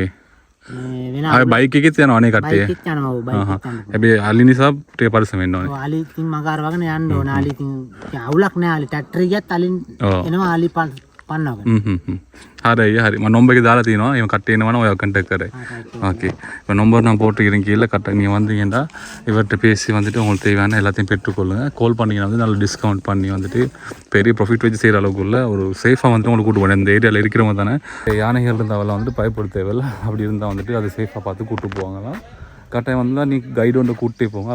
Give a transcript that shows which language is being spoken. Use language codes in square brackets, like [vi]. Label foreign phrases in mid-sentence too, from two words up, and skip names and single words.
[si] මේ වෙන ආය බයික් එකෙත් යනවා නේ කට්ටිය. බයික් එකත් යනවා. ඔව් බයික් එකත් යනවා. හැබැයි අලි නිසා ටික පරිස්සම් වෙන්න ඕනේ. ඔව් අලි ඉතින් මග අරවගෙන යන්න ඕනේ. අලි ඉතින් අවුලක් නැහැ. අලි ට්‍රැක්ටර් ගියත් අලි එනවා. අලි පන්නවගෙන. හරි හරි මම நம்பர் එක දාලා තියෙනවා. එහෙම කට්ටිය එනවනම් ඔයා කන්ටැක්ට් කරේ. [ta] ஓகே இப்போ நம்பர் நான் போட்டுக்கிறேன் கீழே கரெக்டாக நீங்கள் வந்தீங்கன்னா இவர்கிட்ட பேசி வந்துட்டு உங்களுக்கு தேவையான எல்லாத்தையும் பெற்றுக்கொள்ளுங்க. கால் பண்ணிங்கன்னா வந்து நல்ல டிஸ்கவுண்ட் பண்ணி வந்துட்டு பெரிய ப்ராஃபிட் வச்சு செய்கிற அளவுக்குள்ள ஒரு சேஃபாக வந்துட்டு உங்களுக்கு கூட்டு போனேன். இந்த ஏரியாவில் இருக்கிறவங்க தானே யானைகள் இருந்தால் வந்துட்டு பயப்பட தேவையில்லை. அப்படி இருந்தால் வந்துட்டு அதை சேஃபாக பார்த்து கூப்பிட்டு போவாங்களாம். கரெக்டாக வந்தால் நீங்கள் கைடு ஒன்று கூப்பிட்டே போங்க.